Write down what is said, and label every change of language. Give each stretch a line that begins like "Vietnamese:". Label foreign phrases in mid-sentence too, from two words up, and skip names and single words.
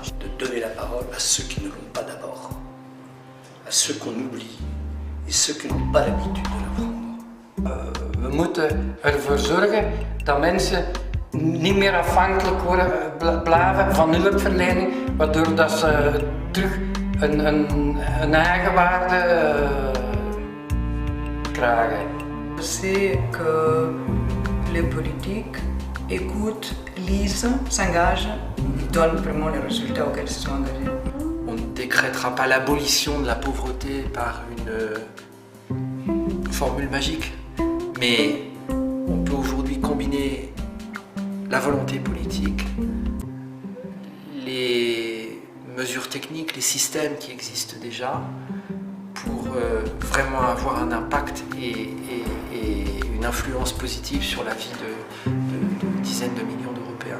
French: De donner la parole à ceux qui ne l'ont pas d'abord, à ceux qu'on oublie et ceux qui n'ont pas l'habitude de la prendre.
Dutch: We moeten ervoor zorgen dat mensen niet meer afhankelijk blijven van hulpverlening, waardoor dat ze terug een eigenwaarde krijgen.
French: Je sais que les politiques écoutent, lisent, s'engagent, donnent vraiment les résultats auxquels ils se sont engagés. On ne décrétera pas l'abolition de la pauvreté par une formule magique, mais on peut aujourd'hui combiner la volonté politique, les mesures techniques, les systèmes qui existent déjà, pour vraiment avoir un impact et une influence positive sur la vie de dizaines de millions d'Européens.